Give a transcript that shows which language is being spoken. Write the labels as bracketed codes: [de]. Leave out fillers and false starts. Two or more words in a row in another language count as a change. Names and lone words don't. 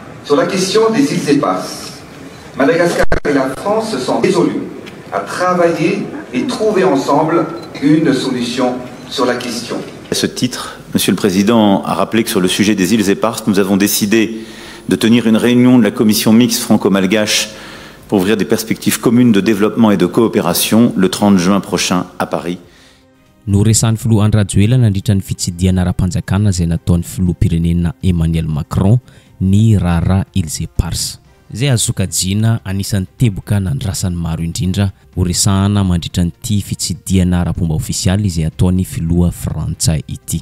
[fr] Sur la question des îles éparses, Madagascar et la France se sont résolus à travailler et trouver ensemble une solution sur la question. À ce titre, Monsieur le Président a rappelé que sur le sujet des îles éparses, nous avons décidé de tenir une réunion de la commission mixte franco-malgache pour ouvrir des perspectives communes de développement et de coopération le 30 juin prochain à Paris. [mg] No resan'ny filoha Andry nandritra ny fitsidiana ara-panjakana izay nataon'ny filoham-pirenena Emmanuel Macron ny Rara Îles Éparses. Izay azo sokajiana anisan'ny teboka nandrasan'ny maro indrindra ho resahana mandritra nyity fitsidiana ara-pomba ofisialy izay ataon'ny filoha frantsay ity.